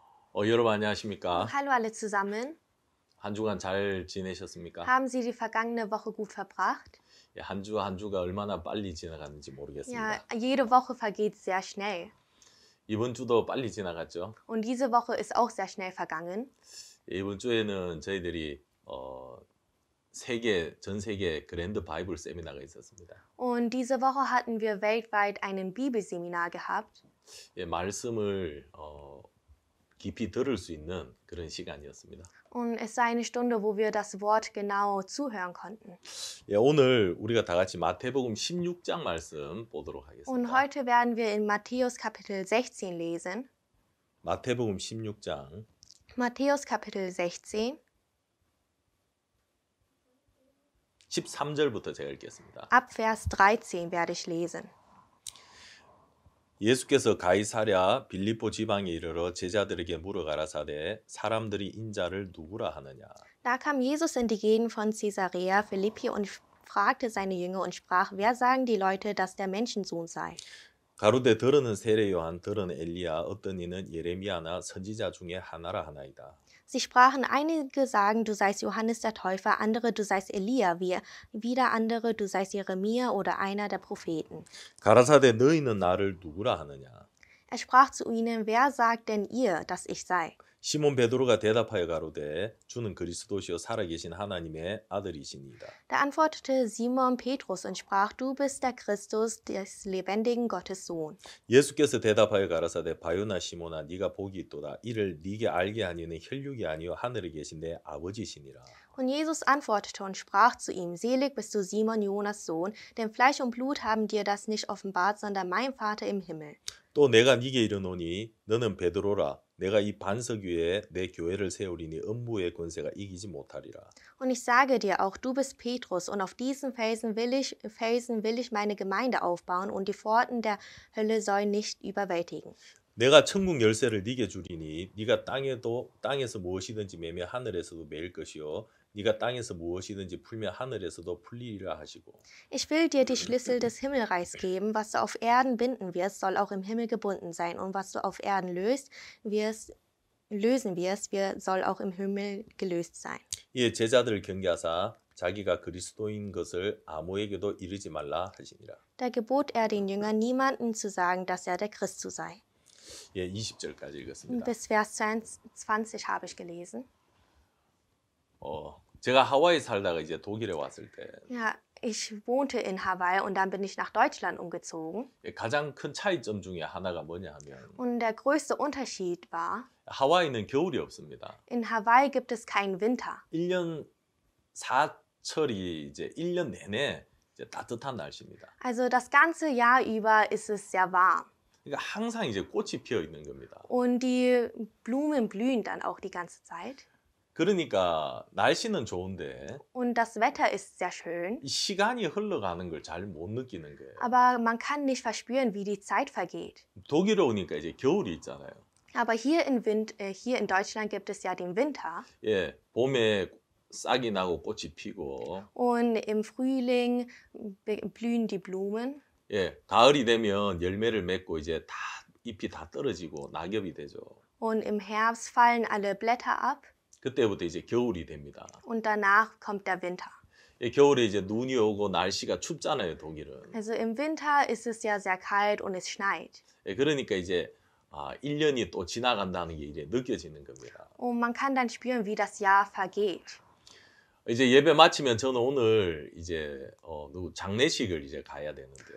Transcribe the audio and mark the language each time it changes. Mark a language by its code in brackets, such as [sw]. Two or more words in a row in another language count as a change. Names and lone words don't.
[ko] 여러분 안녕하십니까? [de] Hallo alle zusammen. [ko] 한 주간 잘 지내셨습니까? [de] Haben Sie die vergangene Woche gut verbracht? [ko] 예, 한 주 한 주가 얼마나 빨리 지나가는지 [de] Ja, [ko] 모르겠습니다. [de] jede Woche vergeht sehr schnell. [ko] 이번 주도 빨리 지나갔죠. [de] Und diese Woche ist auch sehr schnell vergangen. [ko] 예, 이번 주에는 저희들이 전 세계 그랜드 바이블 세미나가 있었습니다. [de] Und diese Woche hatten wir weltweit ein Bibelseminar gehabt. [ko] 예, 말씀을 깊이 들을 수 있는 그런 시간이었습니다. [de] Und es sei eine Stunde, wo wir das Wort genau zuhören konnten. [ko] 예, 오늘 우리가 다 같이 마태복음 16장 말씀 보도록 [de] Und [ko] 하겠습니다. [de] heute werden wir in Matthäus Kapitel 16 lesen. [ko] 마태복음 16장 [de] Matthäus Kapitel 16, [ko] 13절부터 제가 읽겠습니다. [de] ab Vers 13 werde ich lesen. [ko] 예수께서 가이사랴 빌립보 지방에 이르러 제자들에게 물어 가라사대 사람들이 인자를 누구라 하느냐. [de] Da kam Jesus in die Gegend von Caesarea Philippi und fragte seine Jünger und sprach: Wer sagen die Leute, dass der Menschensohn sei? [ko] 가로되 들으는 세례 요한 들으는 엘리야 어떤 이는 예레미야나 선지자 중에 하나라 하나이다. [de] Sie sprachen: Einige sagen, du seist Johannes der Täufer, andere, du seist Elia, wieder andere, du seist Jeremia oder einer der Propheten. [ko] 가라사대 너희는 나를 누구라 하느냐. [de] Er sprach zu ihnen: Wer sagt denn ihr, dass ich sei? [ko] 시몬 베드로가 대답하여 가로되 주는 그리스도시요 살아계신 하나님의 아들이시니이다. [de] Da antwortete Simon Petrus und sprach: Du bist der Christus, des lebendigen Gottes Sohn. [ko] 예수께서 대답하여 가라사대 바요나 시몬아 네가 복이 있도다 이를 네게 알게 하니는 혈육이 아니요 하늘에 계신 내 아버지시니라. [de] Und Jesus antwortete und sprach zu ihm: Selig bist du, Simon, Jonas Sohn, denn Fleisch und Blut haben dir das nicht offenbart, sondern mein Vater im Himmel. [ko] 또 내가 네게 이르노니 너는 베드로라 내가 이 반석 위에 내 교회를 세우리니 음부의 권세가 이기지 못하리라. [de] Und ich sage dir auch, du bist Petrus, und auf diesen Felsen will ich meine Gemeinde aufbauen, und die Pforten der Hölle sollen nicht überwältigen. [ko] 내가 천국 열쇠를 네게 주리니 네가 땅에서 무엇이든지 매면 하늘에서도 매일 것이요 네가 땅에서 무엇이든지 풀면 하늘에서도 풀리리라 하시고. [de] Ich will dir die Schlüssel des Himmelreichs geben. Was du auf Erden binden wirst, soll auch im Himmel gebunden sein. Und was du auf Erden lösen wirst, soll auch im Himmel gelöst sein. [ko] 이에 제자들을 경계하사 자기가 그리스도인 것을 아무에게도 이르지 말라 하시니라. [de] Da gebot er den Jüngern, niemandem zu sagen, dass er der Christus sei. [ko] 예, 20절까지 읽었습니다. [de] Bis Vers 20 habe ich gelesen. [ko] 제가 하와이 살다가 이제 독일에 왔을 때 [de] Ja, ich wohnte in Hawaii und dann bin ich nach Deutschland umgezogen. [ko] 가장 큰 차이점 중에 하나가 뭐냐 하면 [de] Und der größte Unterschied war, [ko] 하와이는 겨울이 없습니다. [de] in Hawaii gibt es keinen Winter. [ko] 1년 사철이 이제 1년 내내 이제 따뜻한 날씨입니다. [de] Also das ganze Jahr über ist es sehr warm. [ko] 그러니까 항상 이제 꽃이 피어 있는 겁니다. [de] Und die Blumen blühen dann auch die ganze Zeit. [ko] 그러니까 날씨는 좋은데 [de] Und das Wetter ist sehr schön. [ko] 이 시간이 흘러가는 걸 잘 못 느끼는 거예요. [de] Aber man kann nicht verspüren, wie die Zeit vergeht. [ko] 독일에 오니까 이제 겨울이 있잖아요. [de] Aber hier in Deutschland gibt es ja den Winter. [ko] 예, 봄에 싹이 나고 꽃이 피고, [de] Und im Frühling blühen die Blumen. [ko] 예, 가을이 되면 열매를 맺고 이제 다 잎이 다 떨어지고 낙엽이 되죠. [de] Und im Herbst fallen alle Blätter ab. [ko] 그때부터 이제 겨울이 됩니다. [de] Und danach kommt der Winter. [ko] 예, 겨울에 이제 눈이 오고 날씨가 춥잖아요, 독일은. [de] Also im Winter ist es ja sehr kalt und es schneit. [ko] 예, 그러니까 이제 1년이 또 지나간다는 게 이제 느껴지는 겁니다. [de] Und man kann dann spüren, wie das Jahr vergeht. [ko] 이제 예배 마치면 저는 오늘 이제 장례식을 이제 가야 되는데요.